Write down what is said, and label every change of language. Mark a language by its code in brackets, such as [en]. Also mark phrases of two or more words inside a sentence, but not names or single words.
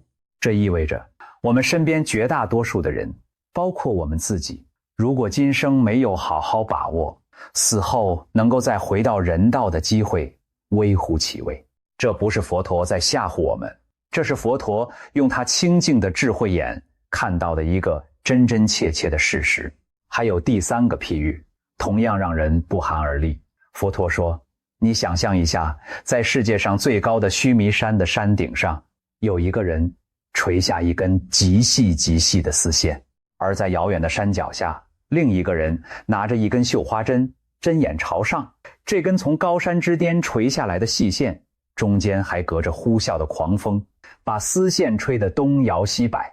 [zh] 這意味着我們身邊絕大多數的人，包括我們自己，如果今生沒有好好把握，死後能夠再回到人道的機會微乎其微。這不是佛陀在嚇唬我們，這是佛陀用他清淨的智慧眼看到的一個真真切切的事實。還有第三個譬喻，同樣讓人不寒而栗。佛陀說，你想象一下，在世界上最高的須彌山的山頂上，有一個人垂下一根極細極細的絲線，而在遙遠的山腳下，另一個人拿着一根繡花針，針眼朝上，這根從高山之巔垂下來的細線，中間還隔着呼嘯的狂風，把絲線吹得東搖西擺。